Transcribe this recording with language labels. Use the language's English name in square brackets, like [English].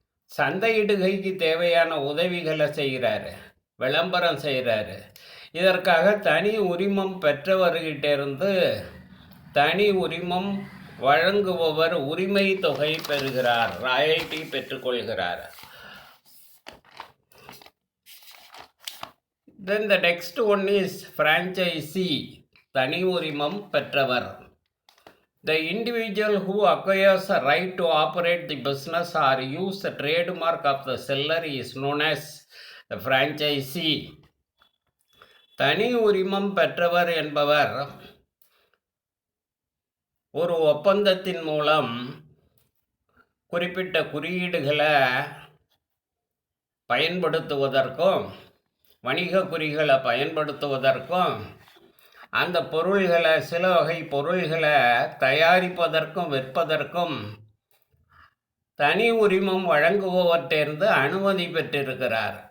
[Tamil] சந்தையிடுகைக்கு தேவையான உதவிகளை செய்கிறாரு, விளம்பரம் செய்கிறாரு. இதற்காக தனி உரிமம் பெற்றவர்கிட்டிருந்து தனி உரிமம் வழங்குபவர் உரிமை தொகை பெறுகிறார், royalty பெற்றுக்கொள்கிறார். [English] Then the next one is franchisee, [Tamil] தனி உரிமம் பெற்றவர். [English] The individual who acquires a right to operate the business or use the trademark of the seller is known as the franchisee. [Tamil] தனி உரிமம் பெற்றவர் என்பவர் ஒரு ஒப்பந்தத்தின் மூலம் குறிப்பிட்ட குறியீடுகளை பயன்படுத்துவதற்கும், வணிக குறிகளை பயன்படுத்துவதற்கும், அந்த பொருள்களை சில வகை பொருள்களை தயாரிப்பதற்கும் விற்பதற்கும் தனி உரிமம் வழங்குபவற்றிலிருந்து அனுமதி பெற்றிருக்கிறார்.